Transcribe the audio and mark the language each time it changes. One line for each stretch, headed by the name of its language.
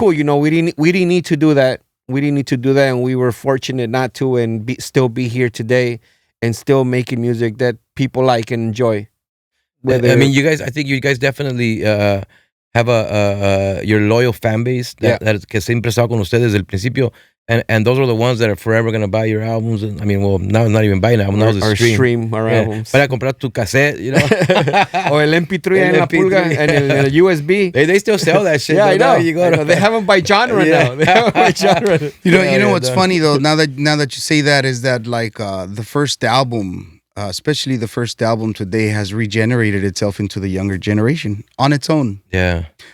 English: cool. You know, we didn't need to do that. we didn't need to do that, and we were fortunate not to, and still be here today, and still making music that people like and enjoy. I mean, I think you guys definitely have your loyal fan base that
Spanish: que siempre estado con ustedes desde el principio.
English: And those are the ones that are forever going to buy your albums. And, I mean, well, now not even buying albums, now it's stream our albums.
Spanish: Para comprar tu cassette, you know. O el MP3 en la pulga, and el USB.
English: They still sell that shit. Yeah, I know. They have them by genre now. They have them by genre. You know what's funny though, now that you say that, is that like the first album, especially the first album today, has regenerated itself into the younger generation on its own. Yeah.